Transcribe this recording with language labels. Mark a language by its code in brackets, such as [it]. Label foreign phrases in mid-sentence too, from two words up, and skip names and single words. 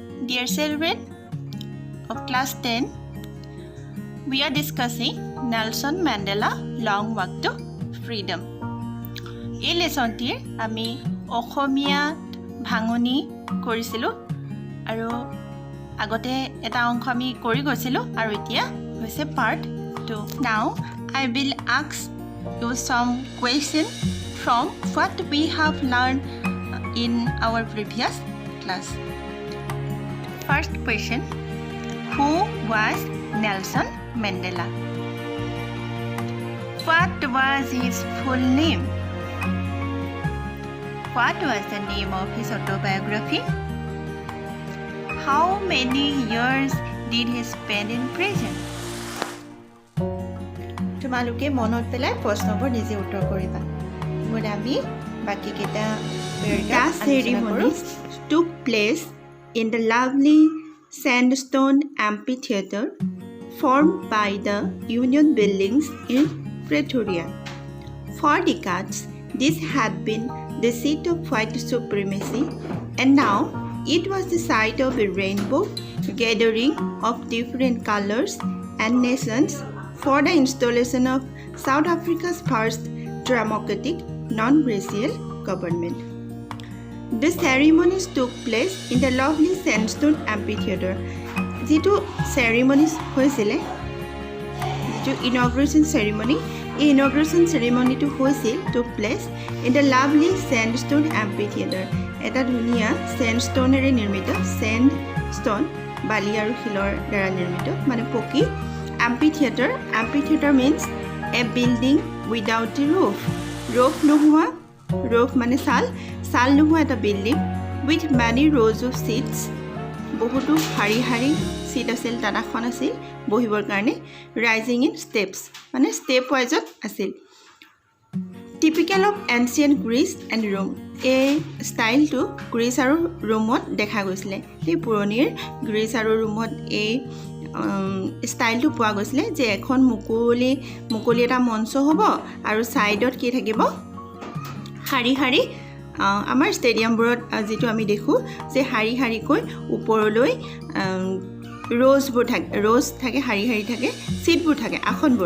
[en] Dear children of class 10, we are discussing Nelson Mandela Long Walk to Freedom. [as] এই লেসনটিৰ আমি অসমীয়াত ভাঙনি কৰিছিলোঁ আৰু আগতে এটা অংশ আমি কৰি গৈছিলোঁ আৰু এতিয়া হৈছে পাৰ্ট 2. [en] Now I will ask you some question from what we have learned in our previous class. First question, who was Nelson Mandela? What was his full name? What was the name of his autobiography? How many years did he spend in prison? [as] তোমালোকে মনত পেলাই প্ৰশ্নবোৰ নিজে উত্তৰ কৰিবা। মোৰ আমি বাকি কেইটা [en] পেৰাগ্ৰাফ ceremonies took place in the lovely sandstone amphitheater formed by the Union Buildings in Pretoria. For decades, this had been the seat of white supremacy, and now it was the site of a rainbow gathering of different colors and nations for the installation of South Africa's first democratic non-racial government. The ceremonies took place in the lovely sandstone amphitheater. যিটো ceremonies [as] হৈছিলে, যিটো [en] inauguration ceremony, এই inauguration ceremony [as] টো হৈছিল [en] took place in the lovely sandstone amphitheater. [as] এটা ধুনীয়া sandstoneৰে নিৰ্মিত, sandstone বালি আৰু শিলৰ দ্বাৰা নিৰ্মিত মানে পকী amphitheater. [en] Amphitheater means a building without a roof. [as] Roof নোহোৱা, roof মানে ছাল নোহোৱা এটা বিল্ডিং [en] with many rows of seats. [as] বহুতো শাৰী শাৰী সিট আছিল, তাত এখন আছিল বহিবৰ কাৰণে, [en] rising in steps মানে step wise আছিল. Typical of ancient Greece and Rome. [as] এই ষ্টাইলটো গ্ৰীচ আৰু ৰোমত দেখা গৈছিলে। সেই পুৰণিৰ গ্ৰীচ আৰু ৰোমত এই ষ্টাইলটো পোৱা গৈছিলে যে এখন মুকলি এটা মঞ্চ হ'ব আৰু ছাইডত কি থাকিব শাৰী শাৰী আমাৰ ষ্টেডিয়ামবোৰত যিটো আমি দেখোঁ যে শাৰী শাৰীকৈ ওপৰলৈ ৰ'জবোৰ থাকে, ৰ'জ থাকে, শাৰী শাৰী থাকে, চিটবোৰ থাকে, আসনবোৰ।